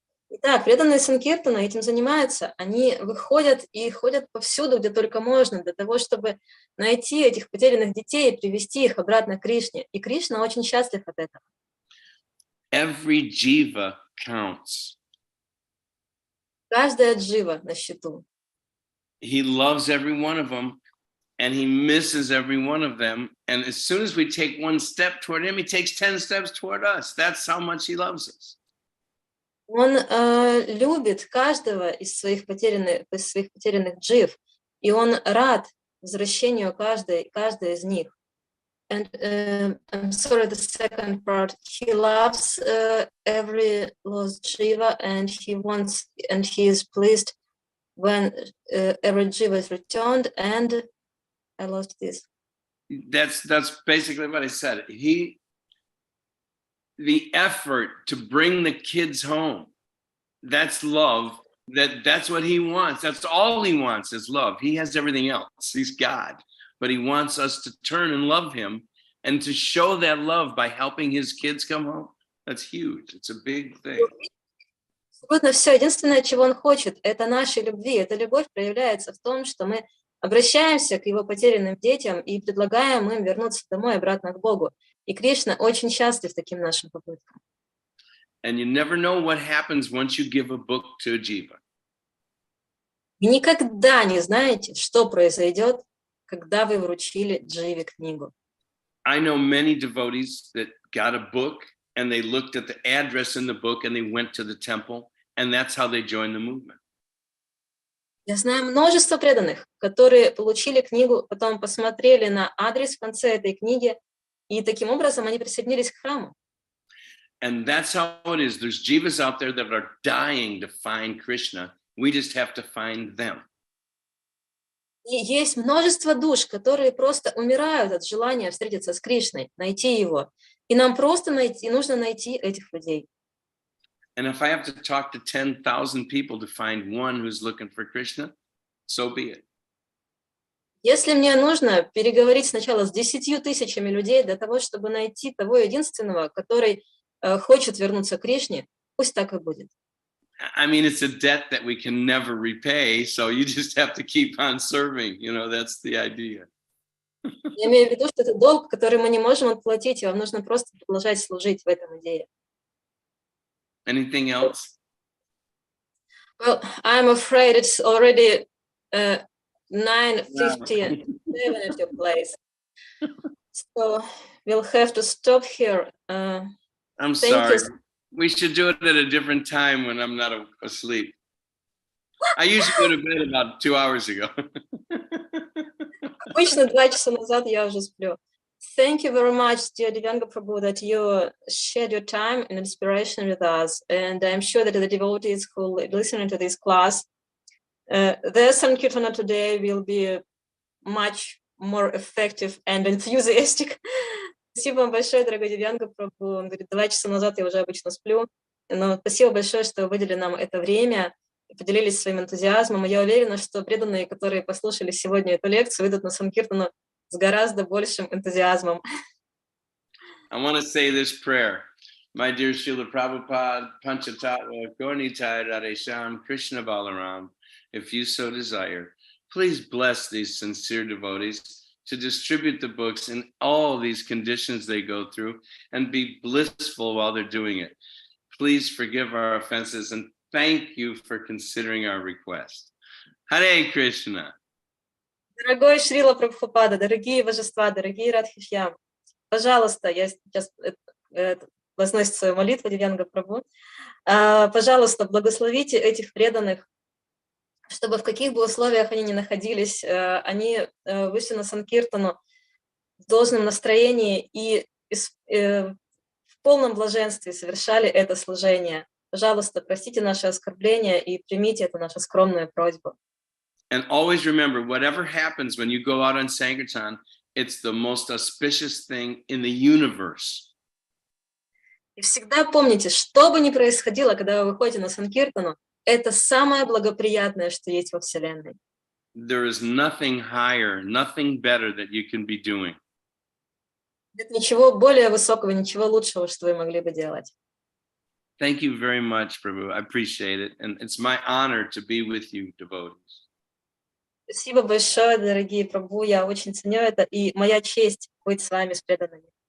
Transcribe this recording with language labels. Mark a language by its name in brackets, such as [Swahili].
[Russian] Итак, преданные санкиртана этим занимаются. Они выходят и ходят повсюду, где только можно, для того, чтобы найти этих потерянных детей и привести их обратно к Кришне. И Кришна очень счастлив от этого. [English] Every jiva counts. [Russian] Каждая джива на счету. [English] He loves every one of them, and he misses every one of them. And as soon as we take one step toward him, he takes 10 steps toward us. That's how much he loves us. Он любит каждого из своих потерянных джив, и он рад возвращению каждой из них. And I'm sorry, the second part. He loves every lost jiva, and he is pleased when every jiva is returned. And I lost this. That's basically what I said. The effort to bring the kids home, that's love. That's what he wants. That's all he wants is love. He has everything else. He's God. But he wants us to turn and love him and to show that love by helping his kids come home. That's huge. It's a big thing. [Russian] Абсолютно все. Единственное, чего он хочет, это нашей любви. Эта любовь проявляется в том, что мы обращаемся к его потерянным детям и предлагаем им вернуться домой, обратно к Богу. И Кришна очень счастлив таким нашим попыткам. [English] And you never know what happens once you give a book to a jiva. [Russian] И никогда не знаете, что произойдет, когда вы вручили дживе книгу. [English] I know many devotees that got a book and they looked at the address in the book and they went to the temple, and that's how they joined the movement. [Russian] Я знаю множество преданных, которые получили книгу, потом посмотрели на адрес в конце этой книги, и таким образом они присоединились к храму. [English] And that's how it is. There's jivas out there that are dying to find Krishna. We just have to find them. [Russian] И есть множество душ, которые просто умирают от желания встретиться с Кришной, найти его. И нам просто нужно найти этих людей. [English] And if I have to talk to 10,000 people to find one who's looking for Krishna, so be it. [Russian] Если мне нужно переговорить сначала с 10 тысячами людей для того, чтобы найти того единственного, который хочет вернуться к Кришне, пусть так и будет. [English] I mean, it's a debt that we can never repay, so you just have to keep on serving. You know, that's the idea. [Russian] Я имею в виду, что это долг, который мы не можем отплатить, и вам нужно просто продолжать служить в этом идее. [English] Anything else? Well, I'm afraid it's already 9:57 at your place. So we'll have to stop here. I'm thank sorry. you. We should do it at a different time when I'm not asleep. I usually go to bed about 2 hours ago. [Russian] Обычно 2 часа назад я уже сплю. [English] Thank you very much, dear Divьянга Prabhu, that you shared your time and inspiration with us. And I'm sure that the devotees who are listening to this class, their Sankirtana today will be much more effective and enthusiastic. [Russian] Спасибо вам большое, дорогой Дивьянга Прабху. Он говорит, 2 часа назад я уже обычно сплю. Но спасибо большое, что вы выделили нам это время и поделились своим энтузиазмом. И я уверена, что преданные, которые послушали сегодня эту лекцию, выйдут на Санкиртану с гораздо большим энтузиазмом. [English] I want to say this prayer. My dear Srila Prabhupada, Panchatattva, Gaurnitai Radhesham, Krishna Balaram, if you so desire, please bless these sincere devotees to distribute the books in all these conditions they go through and be blissful while they're doing it. Please forgive our offenses and thank you for considering our request. Hare Krishna. [Russian] Дорогой Шрила Прабхупада, дорогие божества, дорогие Радхишьям, пожалуйста, я сейчас возносит свою молитву Дивьянга Прабху, пожалуйста, благословите этих преданных, чтобы в каких бы условиях они ни находились, они вышли на Санкиртану в должном настроении и в полном блаженстве совершали это служение. Пожалуйста, простите наши оскорбления и примите эту нашу скромную просьбу. [English] And always remember, whatever happens when you go out on Sankirtan, it's the most auspicious thing in the universe. [Russian] И всегда помните, что бы ни происходило, когда вы выходите на Санкиртану, это самое благоприятное, что есть во Вселенной. [English] There is nothing higher, nothing better that you can be doing. [Russian] Нет ничего более высокого, ничего лучшего, что вы могли бы делать. [English] Thank you very much, Prabhu. I appreciate it. And it's my honor to be with you, devotees. [Russian] Спасибо большое, дорогие Прабху. Я очень ценю это, и моя честь быть с вами, с преданными.